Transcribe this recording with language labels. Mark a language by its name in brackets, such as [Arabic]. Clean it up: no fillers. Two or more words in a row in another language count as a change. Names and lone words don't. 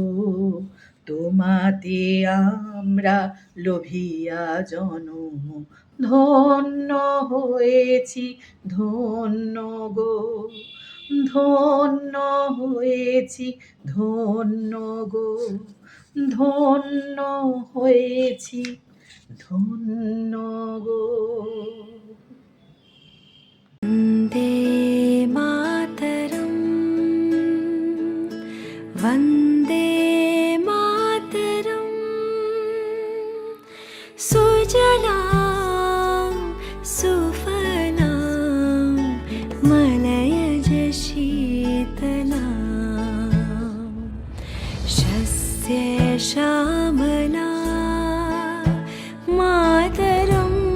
[Bangla] তোমাতে আমরা লোভিয়া জনম, ধন্য হয়েছি ধন্য গো। ধন্য হয়েছি ধন্য গো, ধন্য হয়েছি ধন্য গো। [Sanskrit] वन्दे मातरम्, वन्दे मातरम्। सुजलां सुफलां मलयज शीतलां, शस्य श्यामला मातरम्।